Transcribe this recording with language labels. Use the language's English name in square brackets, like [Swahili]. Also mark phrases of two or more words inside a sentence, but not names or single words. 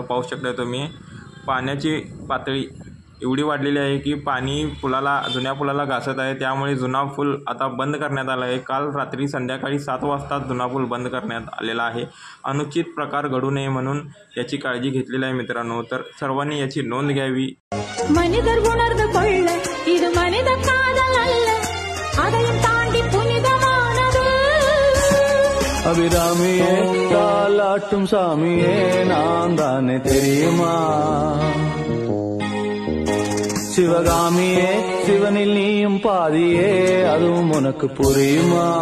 [Marathi] पाहू शकता तुम्ही पाण्याची पातळी एवढी वाढलेली आहे की पाणी जुन्या पुलाला घासत आहे। त्यामुळे जुना पूल आता बंद करण्यात आला आहे। काल रात्री संध्याकाळी 7 वाजता जुना पूल बंद करण्यात आलेला आहे। अनुचित प्रकार घडू नये म्हणून याची काळजी घेतलेली आहे मित्रांनो। तर सर्वांनी याची नोंद घ्यावी। [Tamil] அபிராமியே தாலாட்டும் சாமியே நான் தானே தெரியுமா சிவகாமியே சிவனில் நீயும் பாதியே அதுவும் உனக்கு புரியுமா